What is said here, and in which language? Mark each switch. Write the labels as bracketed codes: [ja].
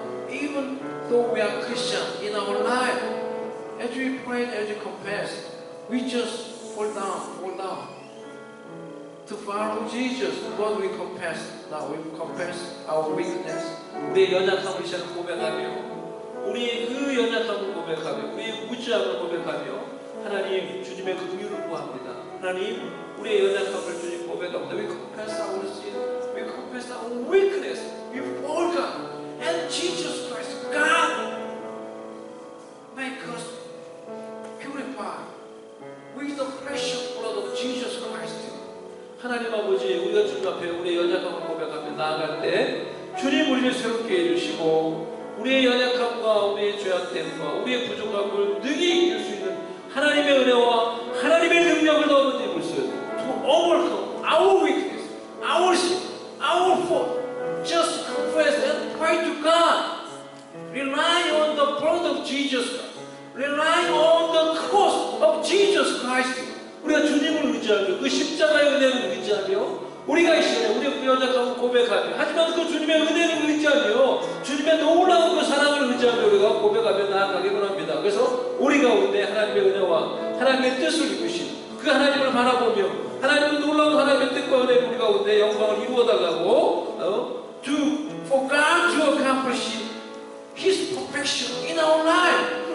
[en] Even though we are Christian in our life, as we pray, as we confess, we just fall down. To follow Jesus, what we confess now, we confess our weakness. [ko] 우리의 연약함을 시작 고백하며, 우리의 그 연약함을 고백하며, 우리의 무지함을 고백하며, 하나님 주님의 긍휼을 구합니다. 하나님 우리의 연약함을 주님 고백합니다. [en] We confess our sin, we confess our weakness before God and Jesus Christ. God, make us purified with the precious blood of Jesus Christ. [ko] 하나님 아버지, 우리가 주님 앞에 우리의 연약함을 고백하며 나아갈 때 주님 우리를 새롭게 해주시고 우리의 연약함과 우리의 죄악됨과 우리의 부족함을 능히 이길 수 있는 하나님의 은혜와 하나님의 능력을 너무 입을 수 있어요. [en] To overcome our weakness, our sin, our fault. Just confess and pray to God. Rely on the blood of Jesus Christ. Rely on the cross of Jesus Christ. [ko] 우리가 주님을 의지하며 그 십자가의 은혜를 의지하며 우리가 이 시간에 우리의 연약함을 고백하며 하지만 그 주님의 은혜를 의지하며 주님의 놀라운 그 사랑을 의지하며 우리가 고백하며 나아가기 원합니다. 그래서 우리 가운데 하나님의 은혜와 하나님의 뜻을 이루신 그 하나님을 바라보며 하나님의 놀라운 하나님의 뜻과 은혜를 우리 가운데 영광을 이루어나가고 [en] for God to accomplish His perfection in our life.